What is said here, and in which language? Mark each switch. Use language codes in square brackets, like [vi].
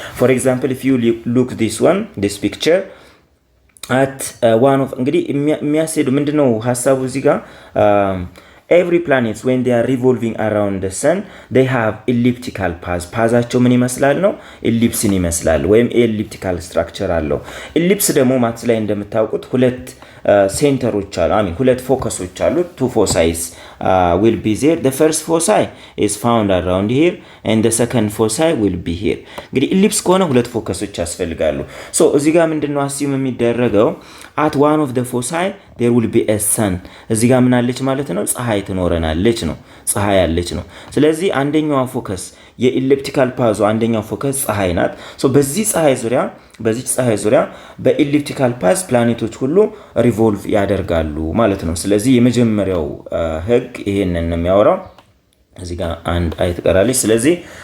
[en] For example, if you look this picture at one of [am] እንግዲህ የሚያስሄዱ ምንድነው ሐሳቡ እዚህ ጋር [en] every planets when they are revolving around the sun they have elliptical paths. [am] ፓዛቸው ምን ይመስላል ነው ኤሊፕስን ይመስላል ወይም ኤሊፕቲካል ስትራክቸር አለው። ኤሊፕስ ደግሞ ማትስ ላይ እንደምታውቁት ሁለት ሴንተሮች አሉ ሁለት ፎከሶች አሉ [en] two foci will be there. The first foci is found around here and the second foci will be here. [am] እንግዲህ ኤሊፕስ ከሆነ ሁለት ፎከሶች ያስፈልጋሉ። ሶ እዚህ ጋር ምንድነው አስዩም የሚደረገው [en] at one of the foci there will be a sun. [am] እዚህ ጋር ምን አለች ማለት ነው ፀሐይ ትኖረናለች ነው ፀሐይ አለች ነው። ስለዚህ አንደኛው ፎከስ የኤሊፕቲካል ፓዙ አንደኛው ፎከስ ፀሐይ ናት። ሶ በዚህ ፀሐይ ዙሪያ በኤሊፕቲካል ፓዝ ፕላኔቶች ሁሉ ሪቮልቭ ያደርጋሉ ማለት ነው። ስለዚህ የመጀመሪያው ህግ ይሄንን ነው የሚያወራው። እዚህ ጋር አንድ አይት ቀራለች። ስለዚህ